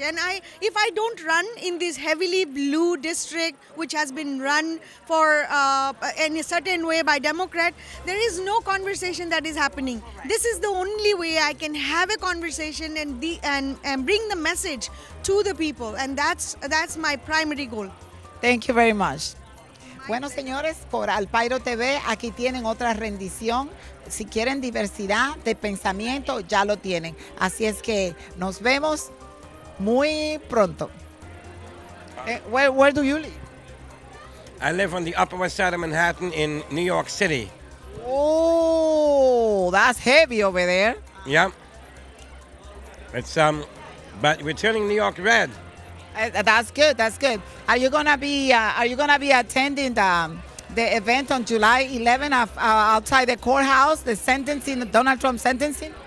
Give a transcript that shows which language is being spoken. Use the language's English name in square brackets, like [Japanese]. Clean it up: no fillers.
[English] And if I don't run in this heavily blue district, which has been run for in a certain way by Democrat, there is no conversation that is happening. This is the only way I can have a conversation and bring the message to the people, and that's my primary goal. Thank you very much. [Spanish] Bueno, señores, por PAIRO TV, aquí tienen otra rendición. Si quieren diversidad de pensamiento, ya lo tienen. Así es que nos vemos muy pronto. [English] Where do you live? I live on the Upper West Side of Manhattan in New York City. Oh, that's heavy over there. Yeah. It's but we're turning New York red. That's good. That's good. Are you gonna be attending the event on July 11 outside the courthouse, the sentencing, Donald Trump sentencing?